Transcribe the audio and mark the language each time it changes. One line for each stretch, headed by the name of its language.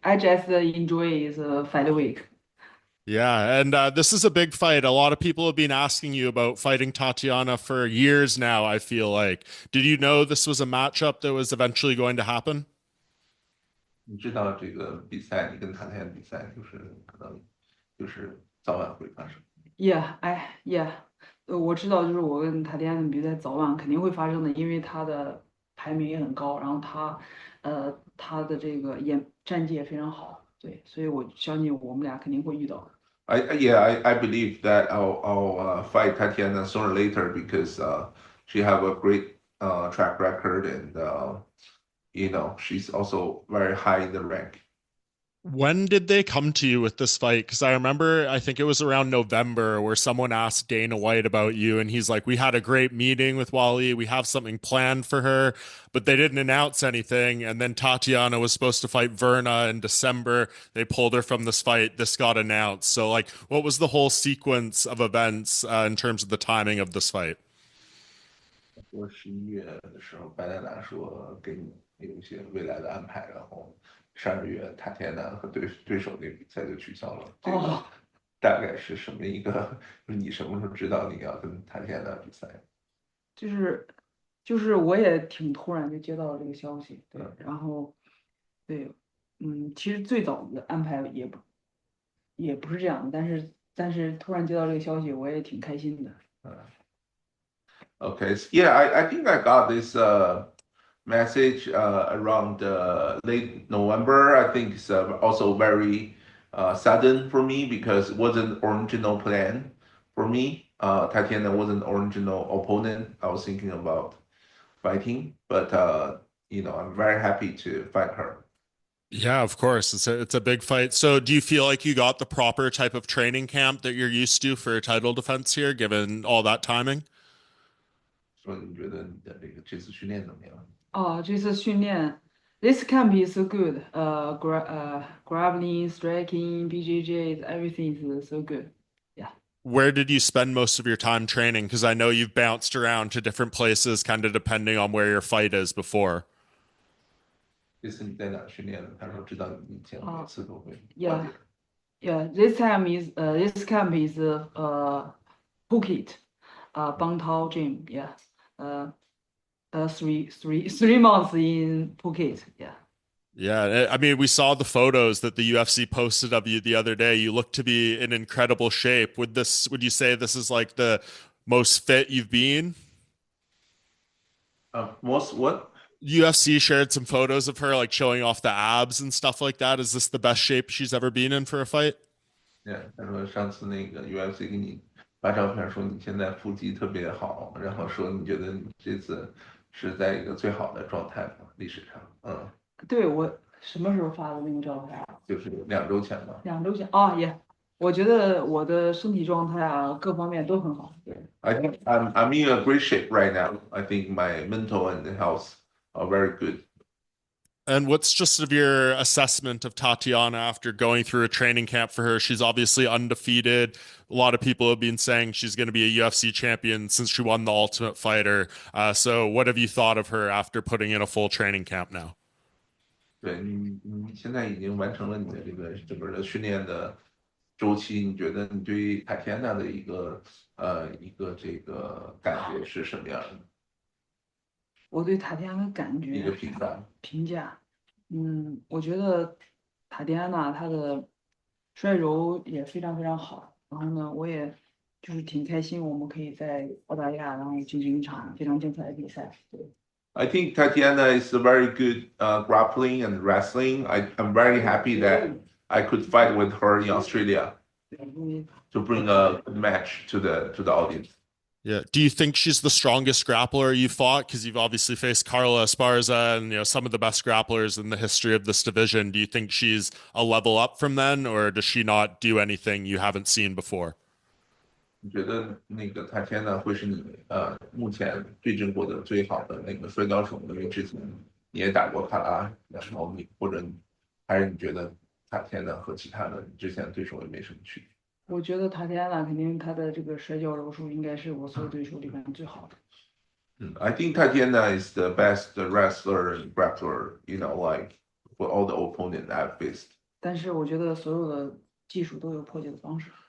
English: I just enjoy the fight week. Yeah, and this is a big fight. A lot of people have been asking you about fighting Tatiana for years now, I feel like. Did you know this was a matchup that was eventually going to happen?
Chinese: 你知道这个比赛，你跟塔天比赛，就是可能就是早晚会发生。 Yeah, 我知道，就是我跟塔蒂安的比赛早晚肯定会发生的，因为他的排名也很高，然后他的这个战绩也非常好，对，所以我相信我们俩肯定会遇到。
English: I believe that I'll fight Tatiana sooner or later because she have a great track record and she's also very high in the rank. When did they come to you with this fight? Because I remember, I think it was around November where someone asked Dana White about you, and he's like, "We had a great meeting with Wally. We have something planned for her," but they didn't announce anything. And then Tatiana was supposed to fight Verna in December. They pulled her from this fight. This got announced. So, like, what was the whole sequence of events in terms of the timing of this fight?
Chinese: 我11月的时候，白大拿说给你有一些未来的安排，然后12月塔天南和对手那个比赛就取消了。这个大概是什么一个？就是你什么时候知道你要跟塔天南比赛？就是就是我也挺突然就接到了这个消息，对，然后对，其实最早的安排也不是这样的，但是突然接到这个消息，我也挺开心的。
English: Okay, yeah, I think I got this message around late November. I think it's also very sudden for me because it wasn't original plan for me. Tatiana wasn't original opponent I was thinking about fighting, but I'm very happy to fight her. Yeah, of course. It's a big fight. So, do you feel like you got the proper type of training camp that you're used to for title defense here, given all that timing?
Chinese: 说你觉得你的这次训练怎么样？这次训练，
English: this camp is so good. Grappling, striking, BJJ, everything is so good. Yeah. Where did you spend most of your time training? Because I know you've bounced around to different places, kind of depending on where your fight is before.
Chinese: 这次你在哪训练的？他说知道你以前每次都会换
English: Yeah,
Chinese: 地儿。
English: yeah. This camp is Phuket, Bangtao Gym. Yeah. Uh, 3 months in Phuket. Yeah. Yeah, I mean, we saw the photos that the UFC posted of you the other day. You look to be in incredible shape. Would you say this is like the most fit you've been? Most what? UFC shared some photos of her like showing off the abs and stuff like that. Is this the best shape she's ever been in for a fight?
Chinese: Yeah，他说上次那个 UFC 给你发照片说你现在腹肌特别好，然后说你觉得你这次是在一个最好的状态嘛，历史上，对，我什么时候发的那个照片啊？就是2周前吧。2周前也，我觉得我的身体状态啊，各方面都很好。对。
English: I think I'm in a great shape right now. I think my mental and health are very good. And what's just of your assessment of Tatiana after going through a training camp for her? She's obviously undefeated. A lot of people have been saying she's going to be a UFC champion since she won the Ultimate Fighter. So, what have you thought of her after putting in a full training camp now?
Chinese: 对你现在已经完成了你的这个整个的训练的周期，你觉得你对于塔天娜的一个这个感觉是什么样的？我对塔迪安的感觉一个评价，我觉得塔迪安娜她的摔柔也非常非常好，然后呢，我也就是挺开心，我们可以在澳大利亚然后进行一场非常精彩的比赛。对。
English: I think Tatiana is a very good grappling and wrestling. I'm very happy that I could fight with her in Australia to bring a good match to the audience. Yeah. Do you think she's the strongest grappler you fought? Because you've obviously faced Carla Esparza and some of the best grapplers in the history of this division. Do you think she's a level up from then, or does she not do anything you haven't seen before?
Chinese: 你觉得那个塔天呢会是你目前对阵过的最好的那个摔跤手吗？因为之前你也打过卡拉，然后或者还是你觉得塔天的和其他的之前的对手也没什么区别？我觉得塔提亚娜肯定她的这个摔跤柔术应该是我所有对手里面最好的。
English: I think Tatiana is the best wrestler and grappler, like for all the opponent I've faced.
Chinese: 但是我觉得所有的技术都有破解的方式。